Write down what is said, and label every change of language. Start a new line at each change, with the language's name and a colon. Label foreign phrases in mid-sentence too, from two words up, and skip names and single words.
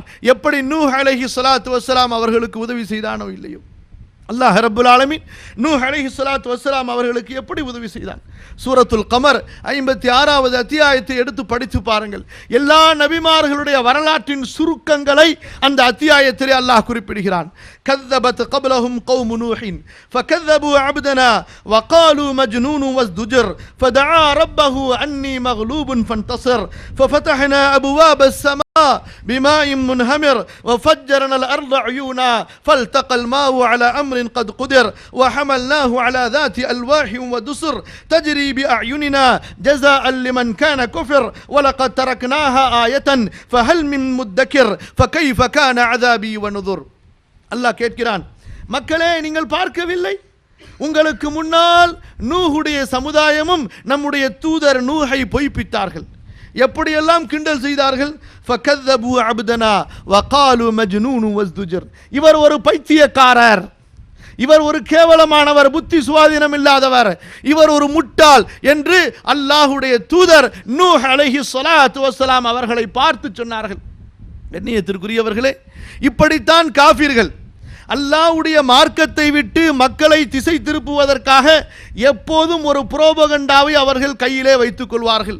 Tamil: எப்படி நூஹ்
Arabic: عليه الصلاة والسلام
Tamil: அவர்களுக்கு உதவி செய்தானோ இல்லையோ,
Arabic: الله رب العالمين
Tamil: நூஹ்
Arabic: عليه الصلاة والسلام
Tamil: அவர்களுக்கு எப்படி உதவி செய்தான்? சூரத்துல் கமர் 56வது அத்தியாயத்தை எடுத்து படித்து பாருங்கள். எல்லா நபிமார்களுடைய வரலாற்றின் சுருக்கங்களை அந்த அத்தியாயத்திலே அல்லாஹ் குறிப்பிடுகிறான்.
Arabic: كذبت قبلهم قوم نوح فكذبوا عبدنا وقالوا مجنون وازدجر فدعا ربه أني مغلوب فانتصر ففتحنا أبواب السماء بماء منهمر وفجرنا الأرض عيونا فالتقى الماء على أمر قد قدر وحملناه على ذات ألواح ودسر تجري بأعيننا جزاء لمن كان كفر ولقد تركناها آية فهل من مدكر فكيف كان عذابي ونذر.
Tamil: அல்லாஹ் கேட்கிறான், மக்களே, நீங்கள் பார்க்கவில்லை? உங்களுக்கு முன்னால் நூஹுடைய சமுதாயமும் நம்முடைய தூதர் நூஹை பொய்ப்பித்தார்கள். எப்படியெல்லாம் கிண்டல் செய்தார்கள்?
Arabic: فكذبوا عبدنا وقالوا مجنون وازدجر.
Tamil: இவர் ஒரு பைத்தியக்காரர், இவர் ஒரு கேவலமானவர், புத்தி சுவாதீனம் இல்லாதவர், இவர் ஒரு முட்டாள் என்று அல்லாஹ்வுடைய தூதர் நூஹ்
Arabic: عليه الصلاة والسلام
Tamil: அவர்களை பார்த்து சொன்னார்கள். கண்ணியத்திற்குரியவர்களே, இப்படித்தான் காஃபிர்கள் அல்லாஹ்வுடைய மார்க்கத்தை விட்டு மக்களை திசை திருப்புவதற்காக எப்போதும் ஒரு புரோபகண்டாவை அவர்கள் கையிலே வைத்துக் கொள்வார்கள்.